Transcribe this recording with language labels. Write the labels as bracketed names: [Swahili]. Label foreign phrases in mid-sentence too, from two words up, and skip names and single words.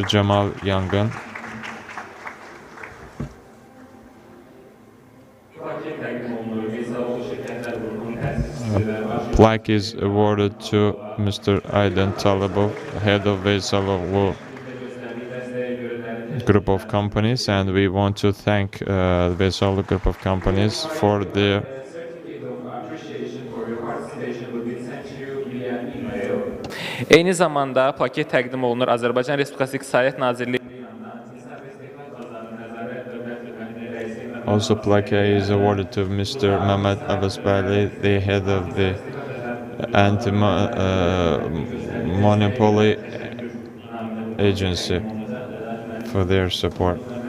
[English] Cemal Yangan. Plaque is awarded to Mr. Aydın Talibov, head of Veysaloglu Group of Companies, and we want to thank the Veysaloglu Group of Companies for their [Azerbaijani] Eyni zamanda paket təqdim olunur Azərbaycan Respublikası İqtisadiyyat Nazirliyi. [English] Also, plaque is awarded to Mr. Mehmet Abasbali, the head of the anti-monopoly agency, for their support.